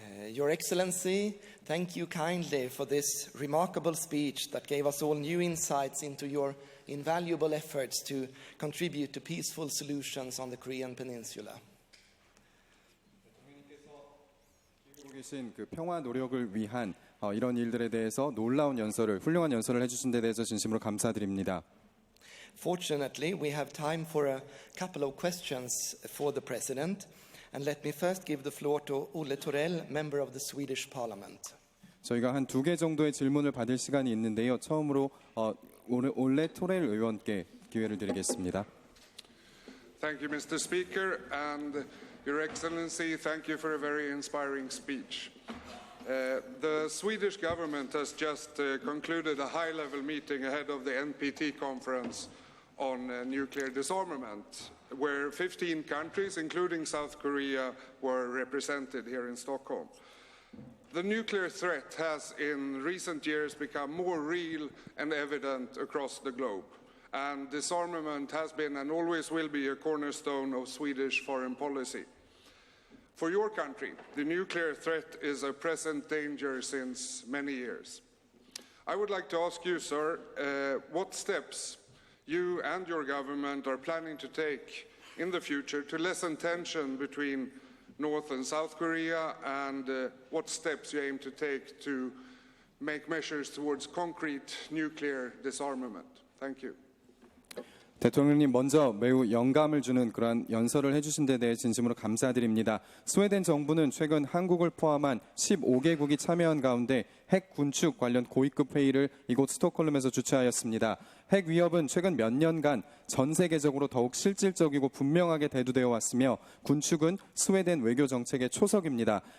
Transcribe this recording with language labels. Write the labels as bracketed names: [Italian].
[English] Your Excellency, thank you kindly for this remarkable speech that gave us all new insights into your invaluable efforts to contribute to peaceful solutions on the Korean Peninsula. [Korean] 계신 그 평화 노력을 위한 이런 일들에 대해서 놀라운 연설을, 훌륭한 연설을 해주신 데 대해서 진심으로 감사드립니다. [English] Fortunately, we have time for a couple of questions for the President. And let me first give the floor to Olle Torell, member of the Swedish Parliament. [Korean] 저희가 한 2개 정도의 질문을 받을 시간이 있는데요. 처음으로 올레 토렐 의원께 기회를 드리겠습니다. [English] Thank you, Mr. Speaker, and Your Excellency, thank you for a very inspiring speech. The Swedish government has just concluded a high-level meeting ahead of the NPT conference on nuclear disarmament, where 15 countries, including South Korea, were represented here in Stockholm. The nuclear threat has in recent years become more real and evident across the globe, and disarmament has been and always will be a cornerstone of Swedish foreign policy. For your country, the nuclear threat is a present danger since many years. I would like to ask you, sir, what steps you and your government are planning to take in the future to lessen tension between North and South Korea, and what steps you aim to take to make measures towards concrete nuclear disarmament. Thank you. [Korean] 대통령님, 먼저 매우 영감을 주는 그러한 연설을 해주신 데 대해 진심으로 감사드립니다. 스웨덴 정부는 최근 한국을 포함한 15개국이 참여한 가운데 핵 군축 관련 고위급 회의를 이곳 스톡홀름에서 주최하였습니다. 핵 위협은 최근 몇 년간 전 세계적으로 더욱 실질적이고 분명하게 대두되어 왔으며 군축은 스웨덴 외교 정책의 초석입니다.